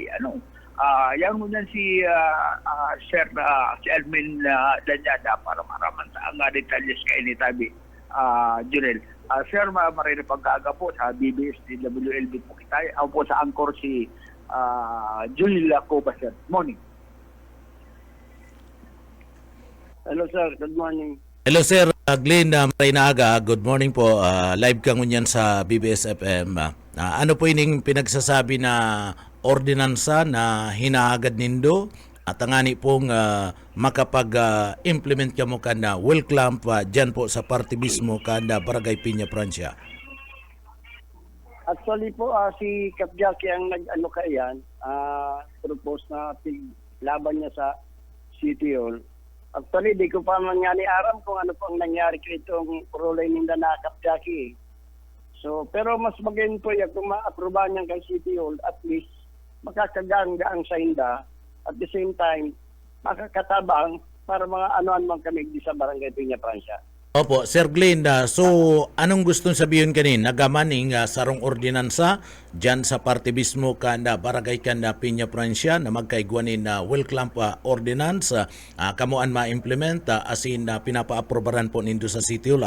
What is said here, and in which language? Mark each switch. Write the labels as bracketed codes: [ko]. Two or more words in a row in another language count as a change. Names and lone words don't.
[bik] Yan mo yan si Sir si Almin Lanyada para maraman sa ang detalyes kay ni Tabi Junel. Sir, maray na pagkaaga po sa BBS DWLB po kita. Ako po sa anchor si Julia Coba, sir. [en] Morning. Hello sir, good morning. Hello Sir Glenn Marinaaga, good morning po. [bik] Live ka ngunyan sa BBS FM. Ano po ining pinagsasabi na ordinansa na hinaagad nindo at angani pong makapag-implement ka mo na [en] well clamp [bik] dyan po sa party mismo kanda Barangay Piña Francia? Actually po, si Kap Jackie ang nag-ano kayan, propose na laban niya sa City Hall. Actually, di ko pa mangyari aram kung ano po ang nangyari kay itong Rulay Mindanao Kap Jackie. So, pero mas magayon po yan kung ma-aprobahan niya kay City Hall, at least makakagaang-gaang sa hinda. [en] At the same time, [bik] makakatabang para mga ano-ano man kami di sa Barangay Piña Francia. [tl] Opo, Sir Glenn, so anong gustong sabihin kanin? [bik] Nagamaning sarong ordinansa dyan sa party mismo kanda Barangay kanda Piña Francia na magkaigwanin na [en] well clamp ordinance [bik] kamuan ma-implement [en] as in [bik] pinapa-aprobaran po nindo sa City Hall.